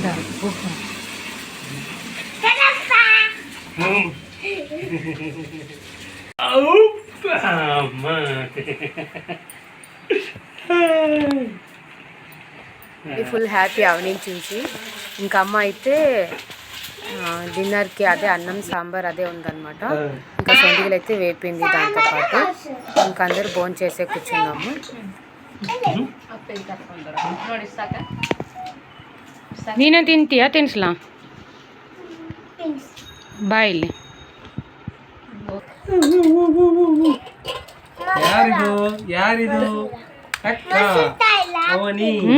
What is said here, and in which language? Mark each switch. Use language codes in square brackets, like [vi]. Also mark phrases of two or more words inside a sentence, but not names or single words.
[te] ఓహో [en] full happy [te] అవని చూసి. ఇంకా అమ్మ అయితే డిన్నర్కి అదే అన్నం సాంబార్ అదే ఉందన్నమాట. ఇంకా సొండిగలు అయితే వేపింది దాంతోపాటు. ఇంకా అందరూ భోజనం చేసే కూర్చున్నాము. [kn] ನೀನೇ ತಿಂತೀಯಾ? ತಿನ್ಸ್ಲಾ? ಬಾ ಇಲ್ಲಿ. ಯಾರಿದು ಅಕ್ಕ ಅವನಿ.